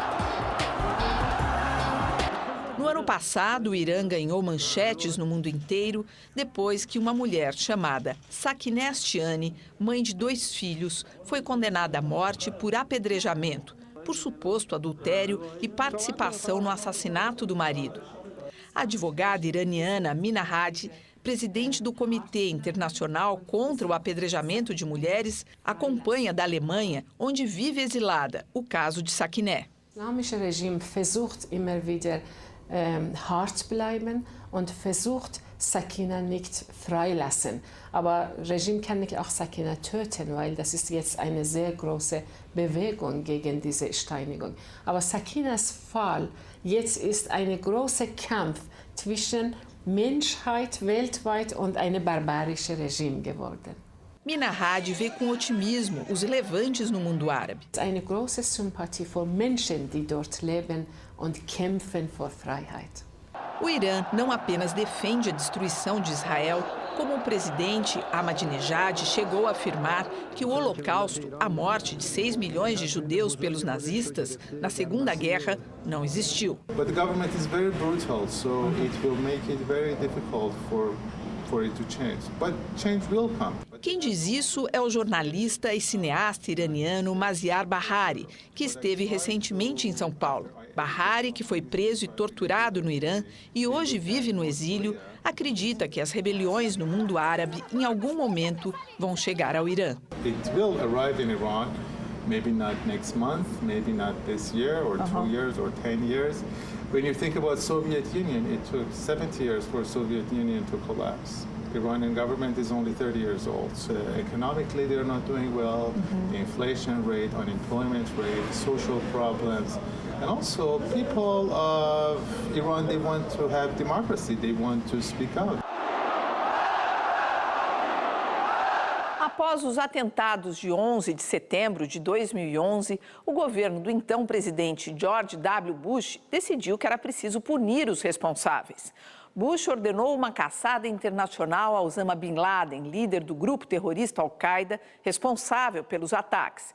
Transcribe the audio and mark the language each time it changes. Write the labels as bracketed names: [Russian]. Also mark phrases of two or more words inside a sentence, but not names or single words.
[Portuguese] No ano passado, o Irã ganhou manchetes no mundo inteiro depois que uma mulher chamada Sakineh Ashtiani, mãe de 2 filhos, foi condenada à morte por apedrejamento, por suposto adultério e participação no assassinato do marido. A advogada iraniana Mina Hadi, presidente do Comitê Internacional contra o Apedrejamento de Mulheres, acompanha da Alemanha, onde vive exilada, o caso de Sakineh. [German] Das islamische Regime versucht immer wieder hart bleiben und versucht Sakineh nicht freilassen. Aber das Regime kann nicht auch Sakineh töten, weil das ist jetzt eine sehr große Bewegung gegen diese Steinigung. Aber Sakinehs Fall jetzt ist ein großer Kampf zwischen Menschheit weltweit und einem barbarischen Regime geworden. [Portuguese] Mina Hadi vê com otimismo os levantes no mundo árabe. [German] Eine große Sympathie für Menschen, die dort leben und kämpfen für Freiheit. [Portuguese] O Irã não apenas defende a destruição de Israel, como o presidente Ahmadinejad chegou a afirmar que o Holocausto, a morte de 6 milhões de judeus pelos nazistas na Segunda Guerra, não existiu. [English] But the government is very brutal, so it will make it very difficult for it to change. But change will come. [Portuguese] Quem diz isso é o jornalista e cineasta iraniano Maziar Bahari, que esteve recentemente em São Paulo. Bahari, que foi preso e torturado no Irã e hoje vive no exílio, acredita que as rebeliões no mundo árabe, em algum momento, vão chegar ao Irã. [English] It will arrive in Iran, maybe not next month, maybe not this year, or 2 years, or 10 years. When you think about Soviet Union, it took 70 years for Soviet Union to collapse. The Iranian government is only 30 years old. So economically, they're not doing well. The inflation rate, unemployment rate, social problems. And also, people of Iran, they want to have democracy. They want to speak out. [Portuguese] Após os atentados de 11 de setembro de 2011, o governo do então presidente George W. Bush decidiu que era preciso punir os responsáveis. Bush ordenou uma caçada internacional a Osama Bin Laden, líder do grupo terrorista Al-Qaeda, responsável pelos ataques.